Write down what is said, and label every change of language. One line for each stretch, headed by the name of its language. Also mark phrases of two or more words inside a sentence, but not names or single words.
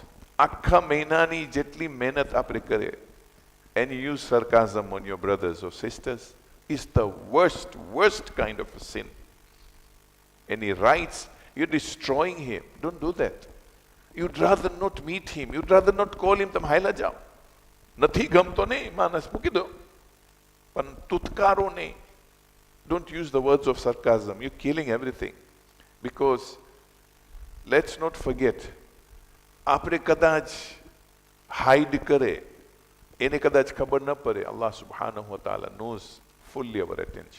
Gujarati: આખા મહિનાની જેટલી મહેનત આપણે કરે,
English: and you use sarcasm on your brothers or sisters, is the worst kind of a sin. And he writes, you're destroying him. Don't do that. You'd rather not meet him. You'd rather not call him
Gujarati: તમ હૈલા જાઓ. નથી ગમતો ને, માણસ મૂકીદો. પણ ટુચકારો ને.
English: Don't use the words of sarcasm. You're killing everything. Because let's not forget,
Gujarati: આપણે કદાચ હાઇડ કરે, એને કદાચ ખબર ન પડે,
Arabic: الله سبحانه وتعالى
English: knows fully our attention.